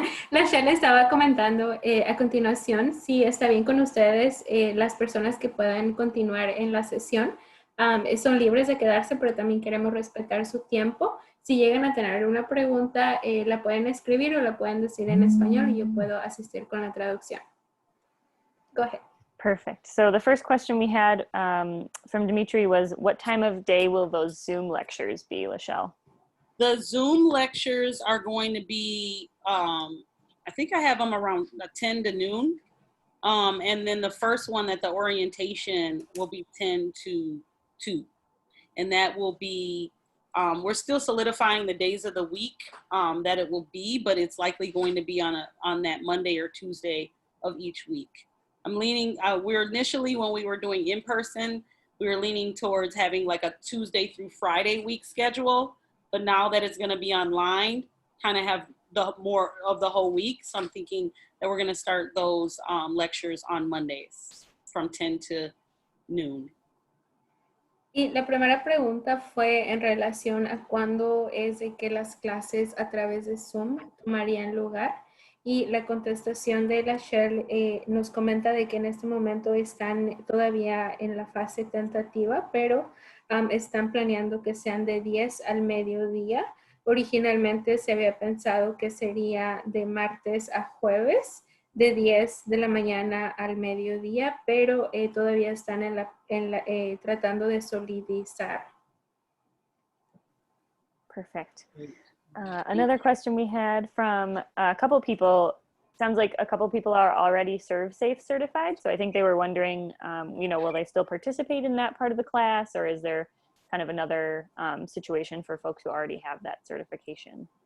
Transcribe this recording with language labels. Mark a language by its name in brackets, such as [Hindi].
[Spanish] Lachelle estaba comentando a continuación, si está bien con ustedes, las personas que puedan continuar en la sesión son libres de quedarse, pero también queremos respetar su tiempo. Si llegan a tener una pregunta, la pueden escribir o la pueden decir en español y yo puedo asistir con la traducción. [English] Go ahead. Perfect. So the first question we had from Dimitri was, what time of day will those Zoom lectures be, Lachelle? The Zoom lectures are going to be, I think I have them around 10 to noon. And then the first one at the orientation will be 10 to 2. And that will be, we're still solidifying the days of the week that it will be, but it's likely going to be on that Monday or Tuesday of each week. I'm leaning, we're initially, when we were doing in person, we were leaning towards having like a Tuesday through Friday week schedule. But now that it's going to be online, kind of have the more of the whole week. So I'm thinking that we're going to start those lectures on Mondays from 10 to noon. [Spanish] Y la primera pregunta fue en relación a cuándo es de que las clases a través de Zoom tomarían lugar. Y la contestación de Lachelle nos comenta de que en este momento están todavía en la fase tentativa, pero están planeando que sean de 10 al mediodía. Originalmente se había pensado que sería de martes a jueves, de 10 de la mañana al mediodía, pero todavía están tratando de solidizar. [English] Perfect. Another question we had from a couple people, sounds like a couple people are already ServSafe certified. So I think they were wondering, will they still participate in that part of the class, or is there kind of another situation for folks who already have that certification?